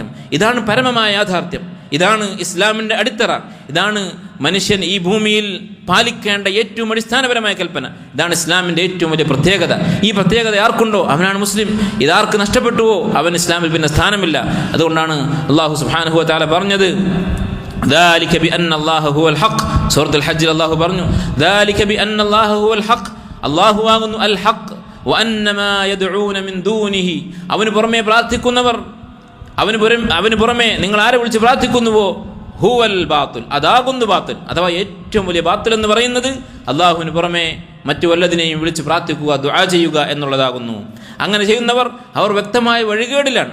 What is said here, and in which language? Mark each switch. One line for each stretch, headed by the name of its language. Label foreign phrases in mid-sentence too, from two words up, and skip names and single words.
Malayalam: ഇതാണ് പരമമായ യാഥാർത്ഥ്യം. ഇതാണ് ഇസ്ലാമിന്റെ അടിത്തറ. ഇതാണ് മനുഷ്യൻ ഈ ഭൂമിയിൽ പാലിക്കേണ്ട ഏറ്റവും അടിസ്ഥാനപരമായ കൽപ്പന. ഇതാണ് ഇസ്ലാമിന്റെ ഏറ്റവും വലിയ പ്രത്യേകത. ഈ പ്രത്യേകത ആർക്കുണ്ടോ അവനാണ് മുസ്ലിം. ഇതാർക്ക് നഷ്ടപ്പെട്ടുവോ അവൻ ഇസ്ലാമിൽ പിന്നെ സ്ഥാനമില്ല. അതുകൊണ്ടാണ്
Arabic: الله سبحانه وتعالى
Malayalam: പറഞ്ഞത്,
Arabic: ذلك بأن الله هو الحق.
Malayalam: സൂറത്തുൽ ഹജ്ജിൽ അല്ലാഹു പറഞ്ഞു,
Arabic: ذلك بأن الله هو الحق,
Malayalam: അല്ലാഹു ആകുന്നു
Arabic: الحق, وأن ما يدعون من دونه,
Malayalam: അവന് പുറമെ പ്രാർത്ഥിക്കുന്നവർ, അവന് പുറമെ നിങ്ങൾ ആരെ വിളിച്ച് പ്രാർത്ഥിക്കുന്നുവോ,
Arabic: هو الباطل,
Malayalam: അതാകുന്നു ബാത്തുൽ. അഥവാ ഏറ്റവും വലിയ ബാത്തുൽ എന്ന് പറയുന്നത് അള്ളാഹുവിന് പുറമെ മറ്റു വല്ലതിനെയും വിളിച്ച് പ്രാർത്ഥിക്കുക, ദുആ ചെയ്യുക എന്നുള്ളതാകുന്നു. അങ്ങനെ ചെയ്യുന്നവർ അവർ വ്യക്തമായ വഴികേടിലാണ്.